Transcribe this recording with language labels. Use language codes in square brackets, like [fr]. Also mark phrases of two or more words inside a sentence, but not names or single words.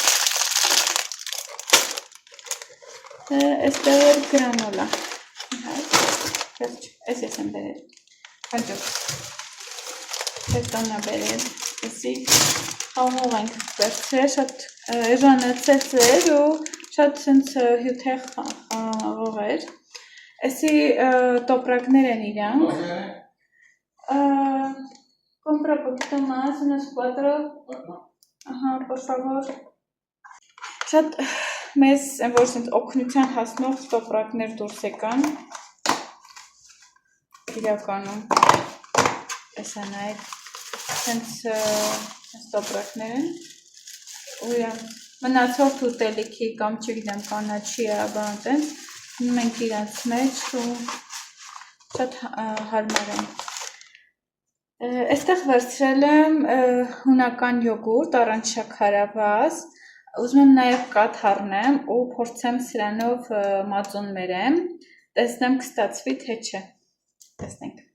[hy] Այստեղ էր գրանոլա։ Այս ես եմ բերել։ Հաջող։ Բետոնա բերել։ Այսի խաղող ենք վերցրել, շատ էժանացած էր ու շատ սենց հյութեղ խաղող էր։ Այսի տոպրակներ են իրանք։ [es] Compra poquito más, unos 4. Ajá, por favor. [hy] Շատ մեզ որ սենց օգնության հասնող տոպրակներ դուրս եկան։ Իրականում էսա նայեք սենց տոպրակներ են ու մնացորդ ուտելիքի կամ չգիտեմ կանաչի բան տենց մենք իրանց մեջ ու շատ հարմար են։ Այստեղ վերցրել եմ հունական յոգուրտ առանց շաքարավազ, ուզում եմ նաև կաթ առնեմ ու փորձեմ սրանով մածուն մերեմ, տեսնեմ կստացվի թե չէ, տեսնենք։